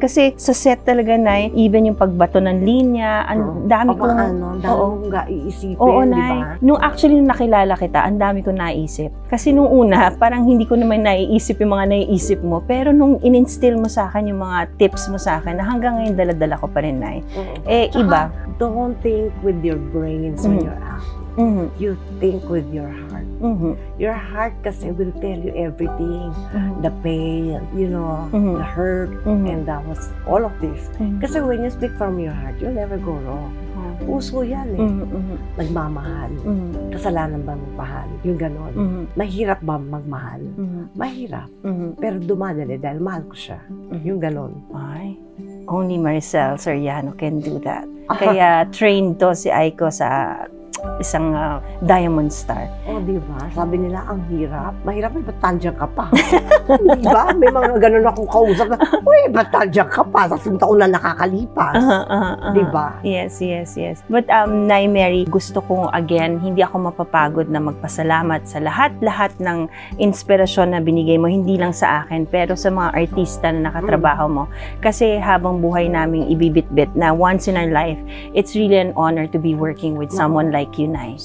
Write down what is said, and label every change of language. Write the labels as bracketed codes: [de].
[tl] Kasi sa set talaga, Nay, even yung pagbato ng linya, ang dami kong... Ang dami kong iisipin, Oo, di Nay. ba? Nung actually nung nakilala kita, ang dami ko naisip. Kasi nung una, parang hindi ko naman naiisip yung mga naiisip mo. Pero nung in-instill mo sa akin yung mga tips mo sa akin, na hanggang ngayon dala-dala ko pa rin, Nay. Tsaka, Iba. [en] Don't think with your brains when you're acting. You think with your heart. Your heart kasi will tell you everything. The pain, the hurt, and that was all of this. Kasi when you speak from your heart, you'll never go wrong. [tl] Puso yan eh. Nagmamahal. Kasalanan ba magmahal? Yung ganon. Mahirap ba magmahal? Mahirap. Pero dumadali dahil mahal ko siya. Yung ganon. [en] Ay, only Maricel Soriano can do that. [tl] Kaya trained to si Aiko sa isang Diamond Star. Di ba? Sabi nila, ang hirap. Mahirap, ba't tandiyan ka pa? Di ba? May mga ganun akong kausap na, uy, ba't tandiyan ka pa? Sa taon na nakakalipas. Di ba? [en] Yes. [tl] But, Nay Mary, gusto kong, again, hindi ako mapapagod na magpasalamat sa lahat-lahat ng inspirasyon na binigay mo, hindi lang sa akin, pero sa mga artista na nakatrabaho mo. [en] Kasi habang buhay namin ibibitbit na once in our life, it's really an honor to be working with someone like you, Nay.